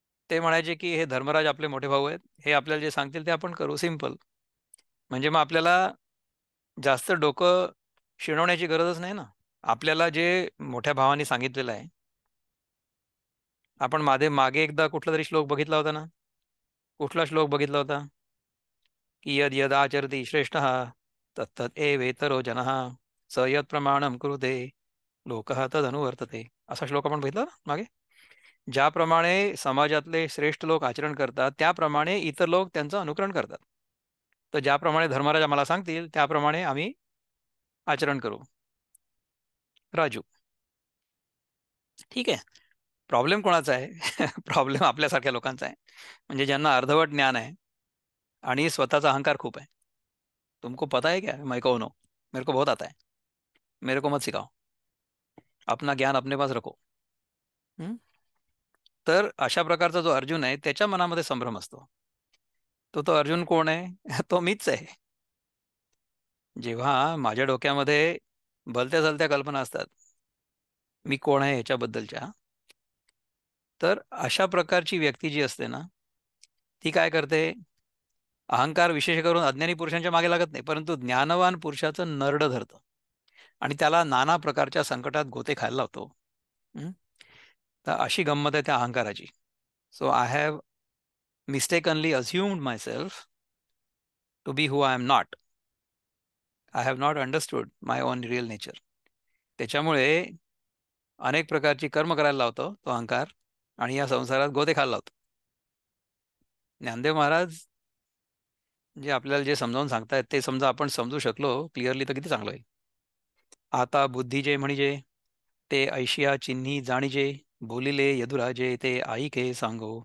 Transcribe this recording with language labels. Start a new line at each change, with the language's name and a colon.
Marathi: ते म्हणायचे की हे धर्मराज आपले मोठे भाऊ आहेत, हे आपल्याला जे सांगतील ते आपण करू, सिम्पल. म्हणजे मग आपल्याला जास्त डोकं शिणवण्याची गरजच नाही ना. आपल्याला जे मोठ्या भावाने सांगितलेलं आहे, आपण मागे एकदा कुठला तरी श्लोक बघितला होता ना. कुठला श्लोक बघितला होता?
Sanskrit: की यद यद आचरती श्रेष्ठ तत्तत् एवेतरो जनः स यत प्रमाणम कुरुते लोकः तदनुवर्तते.
Marathi: असा श्लोक आपण बघितला ना मागे. ज्याप्रमाणे समाजातले श्रेष्ठ लोक आचरण करतात त्याप्रमाणे इतर लोक त्यांचं अनुकरण करतात. तर ज्याप्रमाणे धर्मराज आम्हाला सांगतील त्याप्रमाणे आम्ही आचरण करू. राजू, ठीक आहे. प्रॉब्लेम कोणाचा आहे? प्रॉब्लेम आपल्यासारख्या लोकांचा आहे, म्हणजे ज्यांना अर्धवट ज्ञान आहे आणि स्वतःचा अहंकार खूप आहे.
Hindi: तुमको पता है क्या मैं कौन हूं, मेरे को बहुत आता है, मेरे को मत सिखाओ, अपना ज्ञान अपने पास रखो. हम्म?
Marathi: तर अशा प्रकारचा जो अर्जुन आहे त्याच्या मनामध्ये संभ्रम असतो. तो अर्जुन कोण आहे? तो मीच आहे. जेव्हा माझ्या डोक्यामध्ये भलत्या चलत्या कल्पना असतात मी कोण आहे याच्याबद्दलच्या, तर अशा प्रकारची व्यक्ती जी असते ना ती काय करते, अहंकार विशेष करून अज्ञानी पुरुषांच्या मागे लागत नाही, परंतु ज्ञानवान पुरुषाचं नरड धरतं आणि त्याला नाना प्रकारच्या संकटात गोते खायला लावतो. हं? तर अशी गंमत आहे त्या अहंकाराची.
English: So I have mistakenly assumed myself to be who I am not. I have not understood my own real nature.
Marathi: त्याच्यामुळे अनेक प्रकारची कर्म करायला लावतो तो अहंकार आणि या संसारात गोते खायला लावतो. ज्ञानदेव महाराज जे आपल्याला जे समजावून सांगतायत ते समजा आपण समजू शकलो क्लिअरली तर किती चांगलं होईल. आता बुद्धी जे म्हणजे ते ऐशिया चिन्ही जाणीजे, बोलिले यदुराजे ते ऐके सांगो.